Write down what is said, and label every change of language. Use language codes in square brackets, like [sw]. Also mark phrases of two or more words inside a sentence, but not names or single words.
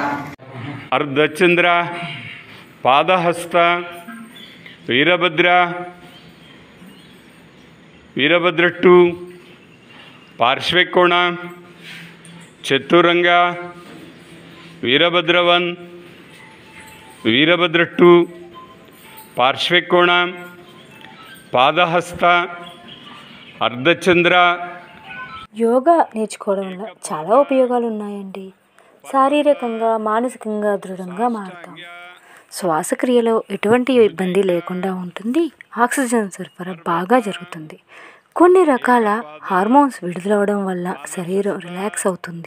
[sa] अर्धचंद्र पादहस्त वीरभद्र वीरभद्र पार्श्वकोण चतुरंग वीरभद्रवन वीरभद्र पार्श्वकोण पादहस्त अर्धचंद्र. [te] యోగా నేర్చుకోవడం వల్ల చాలా ఉపయోగాలు ఉన్నాయండి. శారీరకంగా మానసికంగా దృఢంగా మారుతాం. శ్వాసక్రియలో ఎటువంటి ఇబ్బంది లేకుండా ఉంటుంది. ఆక్సిజన్ సరఫరా బాగా జరుగుతుంది. కొన్ని రకాల హార్మోన్స్ విడుదలవడం వల్ల శరీరం రిలాక్స్ అవుతుంది.